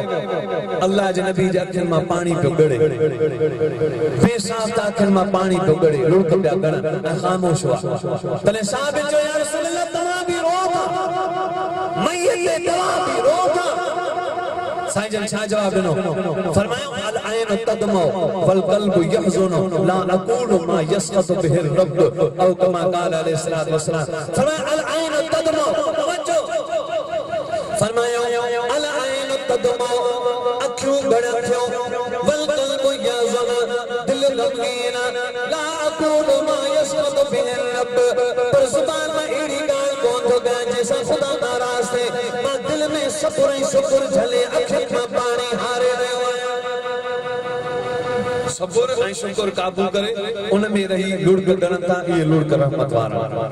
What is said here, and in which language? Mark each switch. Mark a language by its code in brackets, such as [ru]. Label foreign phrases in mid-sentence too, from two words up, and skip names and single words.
[sd] अल्लाह जे नबी जे अखियुनि मां पाणी पियो गड़े, बेसाफ़ अखियुनि मां पाणी पियो गड़े, लुढ़क पिया गड़नि ऐं ख़ामोश हुआ। तॾहिं साहिब चयो [ar] يا رسول الله [sd] तव्हां बि रो था, मैयत ते तव्हां बि रो था। साईं जन छा जवाब ॾिनो? [ar] फरमायो العين تدمع والقلب يحزن لا أقول ما يسخط به الرب أو كما قال عليه الصلاة والسلام. [sd] फरमायो [ar] العين تدمع, [sd] तवज्जो, फरमायो [ar] العين تدمع [sd] अखियूं गड़न थियूं, [ar] والقلب يحزن दिल गमगीन لا أقول ما يسخط به الرب. [sd] पर ज़ुबान में अहिड़ी ॻाल्हि कोन थो कयां जंहिंसां ख़ुदा नाराज़ थिए, मां दिल में सब्र ऐं शुक्र झले अखियुनि मां पाणी हारे रहियो आहियां। सब्र ऐं शुक्र काबू करे उन में रही लुढ़क गणनि था, इहे लुढ़क रहमत वारा।